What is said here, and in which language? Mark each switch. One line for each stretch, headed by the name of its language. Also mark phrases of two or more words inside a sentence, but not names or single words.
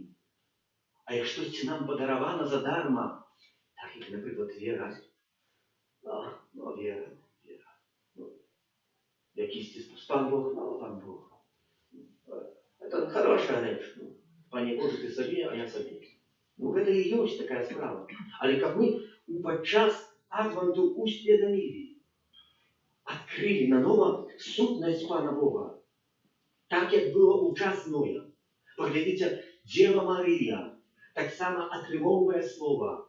Ukrainian: А як щось нам подаровано задарма, так як, наприклад, віра. Віра. Якийсь пан Бог, пан Бог. Це хороша реч. Пане Боже, ти собі, а я собі.
Belarusian: Гэта і ёсць такая справа. Але каб мы падчас адванту усведамілі, адкрылі нанова сутнасць Пана Бога, так як было ў час Ноя. Паглядзіце, Дзева Марыя таксама атрымоўвае слова.